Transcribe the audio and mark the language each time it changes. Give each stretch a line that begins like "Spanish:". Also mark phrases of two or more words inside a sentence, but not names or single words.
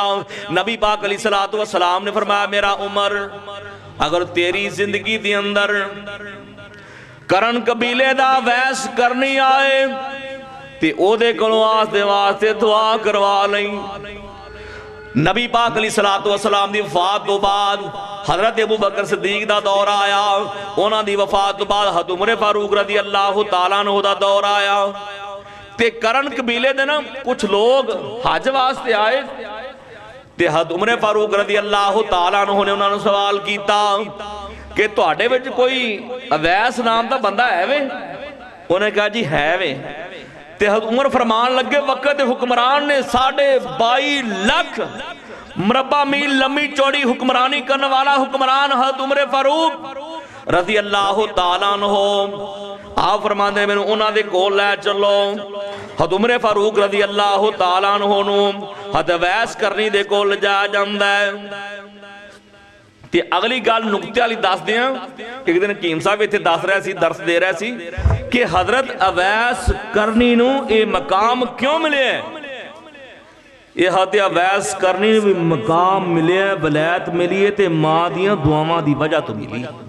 Punjabi: ਨਬੀ ਪਾਕ
Arabic: عليه الصلاة والسلام
Punjabi: ਨੇ ਫ਼ਰਮਾਇਆ ਮੇਰਾ ਉਮਰ ਅਗਰ ਤੇਰੀ ਜ਼ਿੰਦਗੀ ਦੀ ਅੰਦਰ ਕਰਨ ਕਬੀਲੇ ਦਾ ਵੈਸ ਕਰਨੀ ਆਏ ਤੇ ਓਦੇ ਕੋਲੋਂ ਆਸ ਦੇ ਵਾਸਤੇ ਦੁਆ ਕਰਵਾ ਲਈਂ। ਨਬੀ ਪਾਕ
Arabic: عليه الصلاة والسلام
Punjabi: ਦੀ ਵਫ਼ਾਤ ਤੋ ਬਾਦ ਹਜ਼ਰਤ ਅਬੂ ਬਕਰ ਸਿੱਦੀਕ ਦਾ ਦੌਰ ਆਇਆ, ਉਨ੍ਹਾਂ ਦੀ ਵਫ਼ਾਤ ਤੋ ਬਾਦ ਹਜ਼ਰਤ ਉਮਰ ਫ਼ਾਰੂਕ
Arabic: رضي الله تعالى عنه
Punjabi: ਦਾ ਦੌਰ ਆਇਆ। ਤੇ ਕਰਨ ਕਬੀਲੇ ਦੇ ਨਾ ਕੁਝ ਲੋਕ ਹੱਜ ਵਾਸਤੇ ਆਏ ਤੇ ਹਜ਼ਰਤ ਉਮਰ ਫ਼ਾਰੂਕ
Arabic: رضي الله تعالى عنه
Punjabi: ਨੇ ਉਨ੍ਹਾਂ ਨੂੰ ਸਵਾਲ ਕੀਤਾ ਕਿ ਤੁਹਾਡੇ ਵਿਚ ਕੋਈ ਅਵੈਸ ਨਾਮ ਦਾ ਬੰਦਾ ਹੈ ਵੇ? ਉਨ੍ਹੇਂ ਕਿਹਾ ਜੀ ਹੈ ਵੇ। ਤੇ ਹਜ਼ਰਤ ਉਮਰ ਫ਼ਰਮਾਣ ਲੱਗੇ, ਵਕਤ ਦੇ ਹੁਕਮਰਾਨ ਨੇ 22.5 ਲੱਖ ਮੁਰੱਬਾ ਮੀਲ ਲੰਮੀ ਚੌੜੀ ਹੁਕਮਰਾਨੀ ਕਰਨੇ ਵਾਲਾ ਹੁਕਮਰਾਨ ਹਜ਼ਰਤ ਉਮਰ ਫ਼ਾਰੂਕ
Arabic: رضي الله تعالى عنه.
Punjabi: ਆਪ ਫ਼ਰਮਾਤੇ ਮੈਨੂੰ ਉਨ੍ਹਾਂ ਦੇ ਕੋਲ ਲੈ ਚਲੋ। ਹਜ਼ਰਤ ਉਮਰ ਫ਼ਾਰੂਕ
Arabic: رضي الله تعالى عنه
Punjabi: ਨੂੰ ਹਜ਼ਰਤ ਅਵੈਸ ਕਰਨੀ ਦੇ ਕੋਲ ਜਾਇਆ ਜਾਂਦਾ ਹੈ। ਤੇ ਅਗਲੀ ਗੱਲ ਨੁਕਤੇ ਵਾਲੀ ਦੱਸ ਦੇਂ। ਏਕ ਦਿਨ ਹਕੀਮ ਸਾਹਬ ਇੱਥੇ ਦੱਸ ਰਿਹਾ ਸੀ, ਦਰਸ ਦੇ ਰਿਹਾ ਸੀ ਕਿ ਹਜ਼ਰਤ ਅਵੈਸ ਕਰਨੀ ਨੂੰ ਯੇ ਮਕਾਮ ਕਿਉਂ ਮਿਲੇ? ਯੇ ਹਜ਼ਰਤ ਅਵੈਸ ਕਰਨੀ ਭੀ ਮਕਾਮ ਮਿਲੇ, ਵਿਲਾਇਤ ਮਿਲੀ ਹੈ ਤੇ ਮਾਂ ਦੀਆਂ ਦੁਆਵਾਂ ਦੀ ਵਜ੍ਹਾ ਤੋ ਮਿਲੀ।